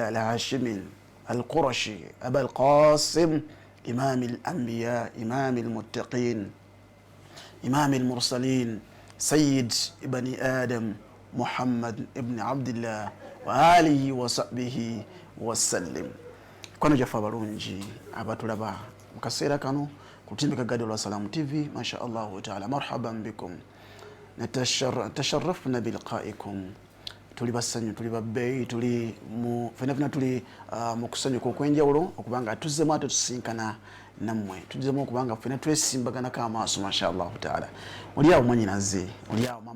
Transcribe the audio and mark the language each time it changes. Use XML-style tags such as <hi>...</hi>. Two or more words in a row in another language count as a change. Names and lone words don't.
<ar>الهاشمي القرشي أبا القاسم إمام الأنبياء إمام المتقين إمام المرسلين سيد بني آدم محمد ابن عبد الله وآله وصحبه وسلم</ar> <lg>kwano jafa balungi abatulaba mukaseera kano kutimbika gadi lwa Salamu TV</lg> <ar>ما شاء الله تعالى مرحبا بكم تشرفنا بلقائكم</ar> <lg>tuli basanyu tuli babbeyi tuli mu fenafina tuli mu kusanyuka okwenjawulo okubanga tuzzemu ate tusinkana nammwe tuzzemu okubanga fena twesimbagana k'amaaso</lg> <ar>ما شاء الله تعالى</ar> <lg>oliawo mwanyinaze oliawo mama</lg>